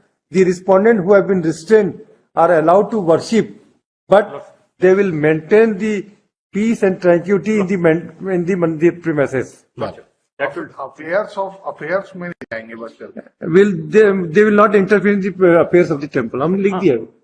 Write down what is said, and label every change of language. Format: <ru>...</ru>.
<en>The respondent who have been restrained are allowed to worship, but they will maintain the peace and tranquility in the mandir premises. That will</en> <hi>affairs में नहीं जाएंगे बस करके.</hi> <en>They will not interfere in the affairs of the temple.</en> <hi>हमने लिख दिया.</hi>